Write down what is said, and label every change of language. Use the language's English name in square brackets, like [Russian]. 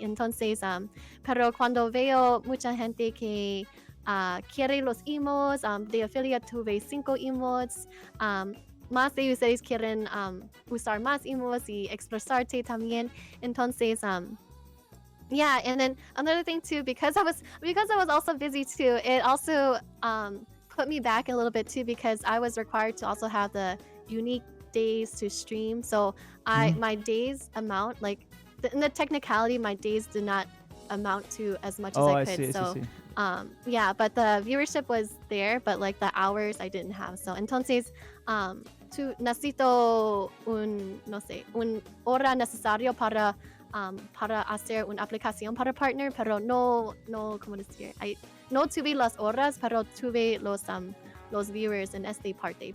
[Spanish] Entonces, pero cuando veo mucha gente que quiere los emotes, de affiliate tuve 5 emotes, más de ustedes quieren usar más emotes y expresarte también. [English] Entonces, yeah, and then another thing too, because I was also busy too, it also put me back a little bit too, because I was required to also have the unique days to stream. So my days amount, in the technicality, my days did not amount to as much as I could. So yeah, but the viewership was there, but the hours I didn't have. [Spanish] So entonces necesito un hora necesario para hacer una aplicación para partner, pero no ¿cómo decir? No tuve las horas, pero tuve los viewers en esta parte.